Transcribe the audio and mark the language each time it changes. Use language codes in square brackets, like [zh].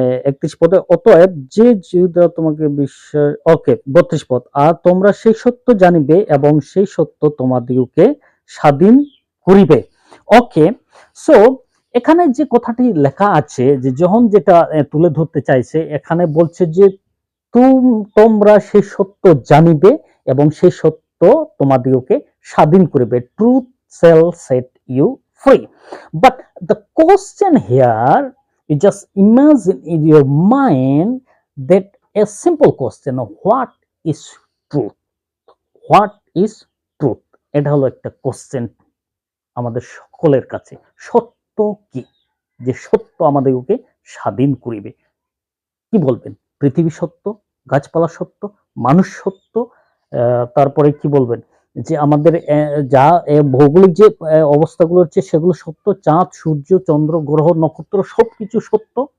[bn] 31 পদে, অতএব যে জিহুদা তোমাকে বিশ্বাস, ওকে 32 পদ, আর তোমরা সেই সত্য জানিবে এবং সেই সত্য তোমাদিগকে স্বাধীন করিবে। ওকে, সো এখানে যে কথাটি লেখা আছে, যে যখন যেটা তুলে ধরতে চাইছে, এখানে বলছে যে তোমরা সেই সত্য জানিবে এবং সেই সত্য তোমাদিগকে স্বাধীন করিবে। [en] Truth shall set you free. But the question here, you just imagine in your mind that a simple question, what is truth? What is truth? [bn] এটা হলো একটা কোশ্চেন আমাদের সকলের কাছে। সত্য কি? যে সত্য আমাদেরকে স্বাধীন করিবে। কি বলবেন? পৃথিবী সত্য, গাছপালা সত্য, মানুষ সত্য, তারপরে কি বলবেন যে আমাদের যা ভৌগোলিক যে অবস্থাগুলো হচ্ছে সেগুলো সত্য, চাঁদ, সূর্য, চন্দ্র, গ্রহ, নক্ষত্র সবকিছু সত্য।